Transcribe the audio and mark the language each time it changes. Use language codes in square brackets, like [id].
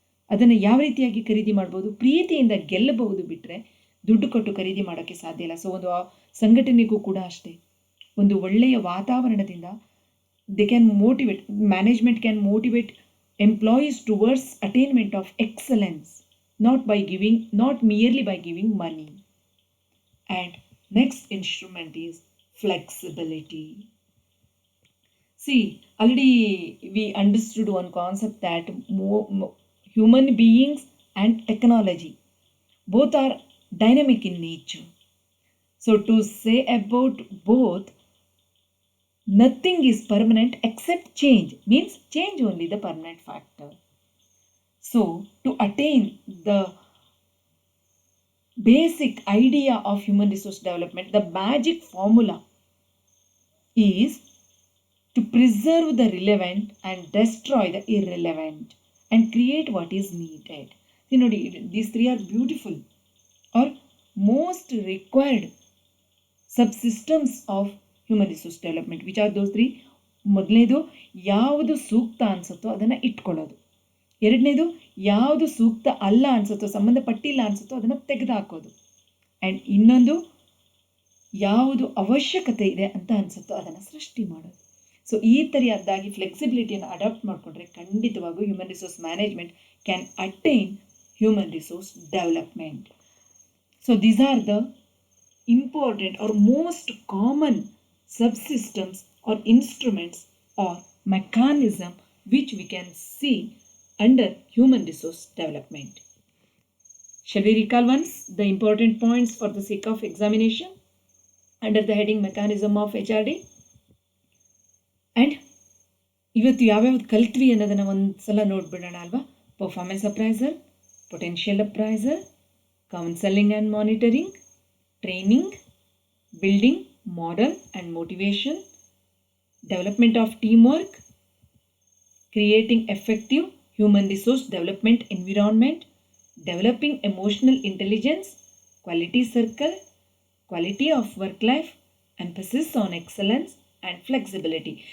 [kn] ಅದನ್ನು ಯಾವ ರೀತಿಯಾಗಿ ಖರೀದಿ ಮಾಡ್ಬೋದು? ಪ್ರೀತಿಯಿಂದ ಗೆಲ್ಲಬಹುದು, ಬಿಟ್ಟರೆ ದುಡ್ಡು ಕೊಟ್ಟು ಖರೀದಿ ಮಾಡೋಕ್ಕೆ ಸಾಧ್ಯ ಇಲ್ಲ. ಸೊ ಒಂದು ಸಂಘಟನೆಗೂ ಕೂಡ ಅಷ್ಟೇ, ಒಂದು ಒಳ್ಳೆಯ ವಾತಾವರಣದಿಂದ [en] They can motivate, management can motivate employees towards attainment of excellence, not merely by giving money. And next instrument is flexibility. See, already we understood one concept that human beings and technology both are dynamic in nature. So to say about both, nothing is permanent except change, means change only the permanent factor. So to attain the basic idea of human resource development, the magic formula is to preserve the relevant and destroy the irrelevant and create what is needed. See, ನೋಡಿ, these three are beautiful or most required subsystems of human resource development. Which are those three? [kn] ಮೊದಲನೇದು, ಯಾವುದು ಸೂಕ್ತ ಅನಿಸುತ್ತೋ ಅದನ್ನು ಇಟ್ಕೊಳ್ಳೋದು. ಎರಡನೇದು, ಯಾವುದು ಸೂಕ್ತ ಅಲ್ಲ ಅನಿಸುತ್ತೋ, ಸಂಬಂಧಪಟ್ಟಿಲ್ಲ ಅನಿಸುತ್ತೋ ಅದನ್ನು ತೆಗೆದುಹಾಕೋದು. ಆ್ಯಂಡ್ ಇನ್ನೊಂದು, ಯಾವುದು ಅವಶ್ಯಕತೆ ಇದೆ ಅಂತ ಅನಿಸುತ್ತೋ ಅದನ್ನು ಸೃಷ್ಟಿ ಮಾಡೋದು. ಸೊ ಈ ಥರದ್ದಾಗಿ ಫ್ಲೆಕ್ಸಿಬಿಲಿಟಿಯನ್ನು ಅಡಾಪ್ಟ್ ಮಾಡಿಕೊಂಡ್ರೆ ಖಂಡಿತವಾಗೂ [en] Human resource management can attain human resource development. So these are the important or most common subsystems or instruments or mechanism which we can see under human resource development. Shall we recall once the important points for the sake of examination under the heading mechanism of HRD? [kn] And ಇವತ್ತು ಯಾವ್ಯಾವ್ದು ಕಲ್ತ್ವಿ ಅನ್ನೋದನ್ನು ಒಂದು ಸಲ ನೋಡ್ಬಿಡೋಣ ಅಲ್ವಾ? [en] Performance appraisal, potential appraisal, counseling and monitoring, training, building model and motivation, development of teamwork, creating effective human resource development environment, developing emotional intelligence, quality circle, quality of work life, emphasis on excellence and flexibility.